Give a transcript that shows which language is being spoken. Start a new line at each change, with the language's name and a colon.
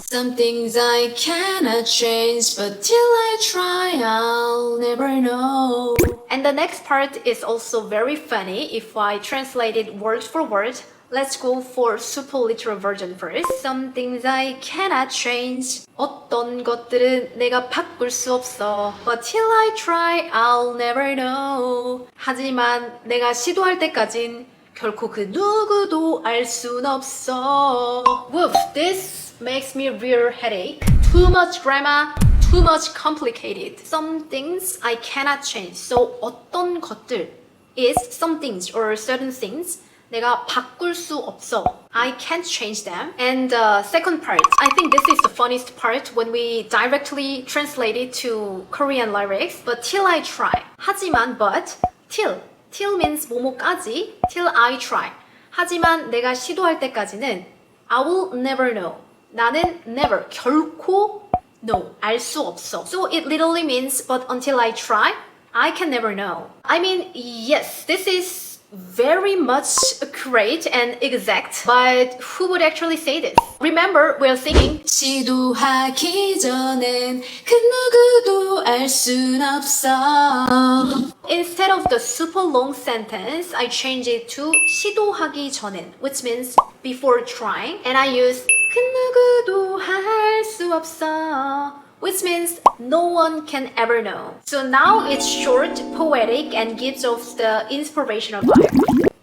English: Some things I cannot change, but till I try, I'll never know. And the next part is also very funny if I translate it word for word. Let's go for super literal version first. Some things I cannot change.
Korean: 어떤 것들은 내가 바꿀 수 없어.
English: But till I try, I'll never know.
Korean: 하지만 내가 시도할 때까진 결코 그 누구도 알 순 없어.
English: Woof, this makes me real headache. Too much grammar, too much complicated. Some things I cannot change. So
Korean: 어떤 것들
English: is some things or certain things
Korean: 내가 바꿀 수 없어.
English: I can't change them. And second part, I think this is the funniest part when we directly translate it to Korean lyrics. But till I try.
Korean: 하지만
English: but till. Till means
Korean: 뭐뭐까지.
English: Till I try.
Korean: 하지만 내가 시도할 때까지는
English: I will never know.
Korean: 나는 never, 결코 no, 알 수 없어.
English: So it literally means but until I try, I can never know. I mean, yes, this is very much accurate and exact, but who would actually say this? Remember, we're singing
Korean: 시도하기 전엔 그 누구도 알 순 없어.
English: Instead of the super long sentence, I change it to
Korean: 시도하기 전엔,
English: which means before trying, and I use
Korean: 그 누구도 할 수 없어,
English: which means no one can ever know. So now it's short, poetic, and gives off the inspirational vibe.